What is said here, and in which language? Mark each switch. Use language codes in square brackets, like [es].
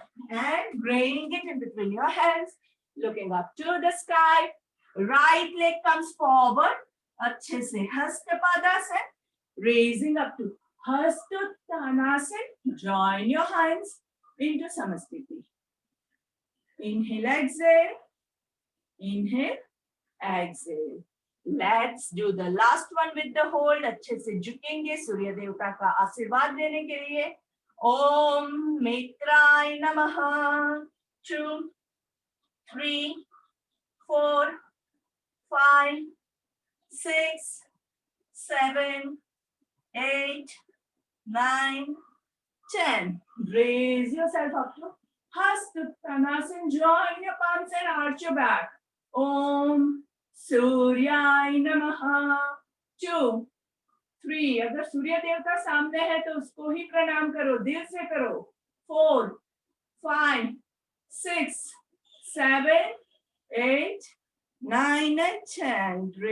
[en] And bring it in between your hands. Looking up to the sky. Right leg comes forward. [hi] अच्छे से Hasta Padasana. [en] Raising up to Hasta Uttanasana. Join your hands into Samasthiti. Inhale, exhale. Inhale, exhale. Let's do the last one with the hold. [hi] अच्छे से झुकेंगे सूर्य देवता का आशीर्वाद लेने के लिए. [sa] ओम मित्राय नमः. 2, 3, 4, 5, 6, 7, 8, 9, 10. [en] Raise yourself up to Hastasana. Join your palms and arch your back. [sa] Om सूर्याय नमः. [en] 2, 3. [hi] अगर सूर्य देवता सामने है तो उसको ही प्रणाम करो, दिल से करो. [en] 4, 5, 6, 7, 8, 9 and 10.